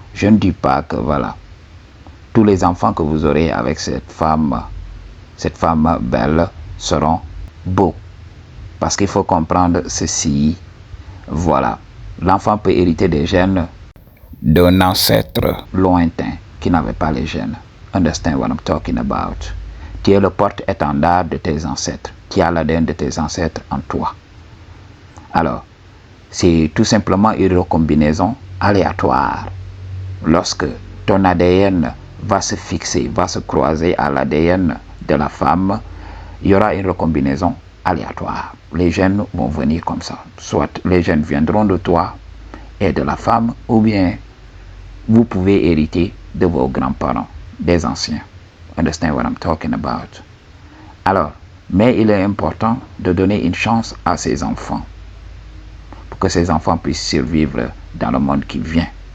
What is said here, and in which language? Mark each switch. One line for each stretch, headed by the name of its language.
French: Je ne dis pas que voilà, tous les enfants que vous aurez avec cette femme belle seront beaux. Parce qu'il faut comprendre ceci, voilà, l'enfant peut hériter des gènes d'un ancêtre lointain qui n'avait pas les gènes.
English: Understand what I'm talking about?
French: Tu es le porte-étendard de tes ancêtres. Tu as l'ADN de tes ancêtres en toi. Alors, c'est tout simplement une recombinaison aléatoire. Lorsque ton ADN va se fixer, va se croiser à l'ADN de la femme, il y aura une recombinaison aléatoire. Les gènes vont venir comme ça. Soit les gènes viendront de toi et de la femme, ou bien vous pouvez hériter de vos grands-parents, des anciens.
English: Understand what I'm talking about?
French: Alors, mais il est important de donner une chance à ces enfants pour que ces enfants puissent survivre dans le monde qui vient.